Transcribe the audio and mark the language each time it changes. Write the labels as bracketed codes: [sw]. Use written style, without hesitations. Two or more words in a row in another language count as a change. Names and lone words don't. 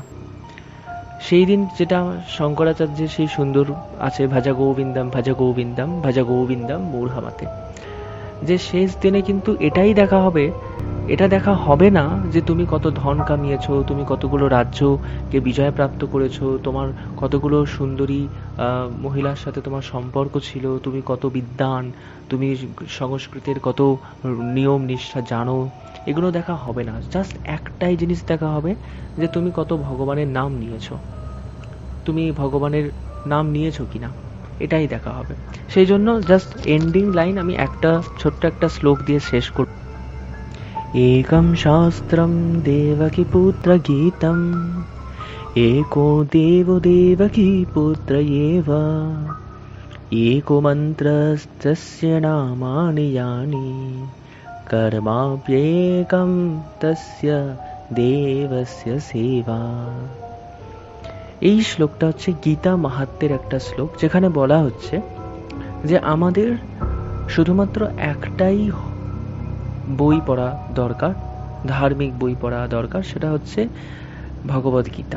[bn] সেই দিন যেটা শঙ্করাচার্যের সেই সুন্দর আছে, [sa] ভাজা গোবিন্দম মূঢ়ামাতে, [bn] যে শেষ দিনে কিন্তু এটাই দেখা হবে, এটা দেখা হবে না যে তুমি কত ধন কামিয়েছো, তুমি কতগুলো রাজ্যকে বিজয় প্রাপ্ত করেছো, তোমার কতগুলো সুন্দরী মহিলার সাথে তোমার সম্পর্ক ছিল, তুমি কত বিদ্বান, তুমি সংস্কৃতের কত নিয়ম নিষ্ঠা জানো, এগুলো দেখা হবে না। জাস্ট একটাই জিনিস দেখা হবে যে তুমি কত ভগবানের নাম নিয়েছো, তুমি ভগবানের নাম নিয়েছো কিনা, এটাই দেখা হবে। সেই জন্য [en] just ending line [bn] আমি ছোট্ট একটা শ্লোক দিয়ে শেষ করব। [sa] एकं शास्त्रं देवकीपुत्रगीतम् एको देवो देवकीपुत्र एव एको मन्त्रस्तस्य नामानि यानि कर्माप्येकं तस्य देवस्य सेवा। [bn] এই শ্লোকটা হচ্ছে গীতা মাহাত্ম্যের একটা শ্লোক, যেখানে বলা হচ্ছে যে আমাদের শুধুমাত্র একটাই বই পড়া দরকার, ধার্মিক বই পড়া দরকার, সেটা হচ্ছে ভগবদ্গীতা।